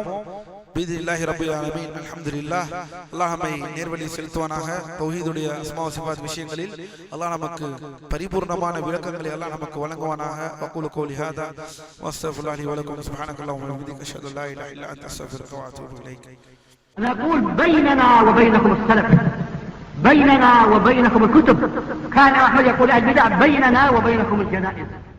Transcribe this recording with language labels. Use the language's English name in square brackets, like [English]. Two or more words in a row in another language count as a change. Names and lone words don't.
[Arabic] بإذن الله رب العالمين. [Tamil] அல்ஹம்துலில்லாஹ். அல்லாஹ் நம்மை நேர்வழி செலுத்துவானாக. தௌஹீதுடைய [Arabic] أسماء وصفات [Tamil] விஷயங்களில் அல்லாஹ் நமக்கு பரிபூர்ணமான விளக்கங்களை அல்லாஹ் நமக்கு வழங்குவானாக. [Arabic] وأقول قولي هذا وأستغفر الله ولكم سبحانك اللهم وبحمدك أشهد أن لا إله إلا أنت أستغفرك وأتوب إليك. نقول بيننا وبينكم السلف، بيننا وبينكم الكتب. كان أحمد يقول البدع بيننا وبينكم الجنائز.